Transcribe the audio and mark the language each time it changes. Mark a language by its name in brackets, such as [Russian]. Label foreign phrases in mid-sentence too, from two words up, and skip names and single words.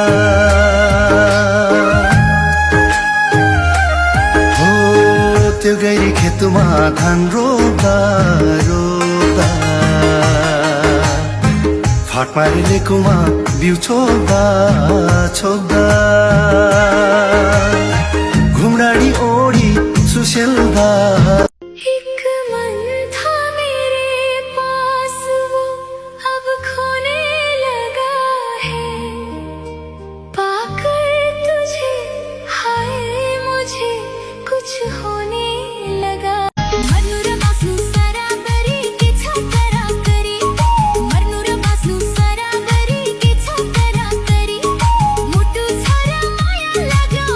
[Nepali] हो त्यो गैरी खेतमा धान रोप्दा रोप्दा फाट मारिलेकोमा बिउ छोप्दा छोप्दा। घुमराडी ओढी सुसेल्दा। [Hindi] एक मन था मेरे पास वो अब खोने लगा है। पाकर तुझे हाय मुझे कुछ होने लगा। [Nepali] मर्नु र बाँच्नु सराबरी के छ कराकरी। मर्नु र बाँच्नु सराबरी के छ कराकरी। मुटु छ र माया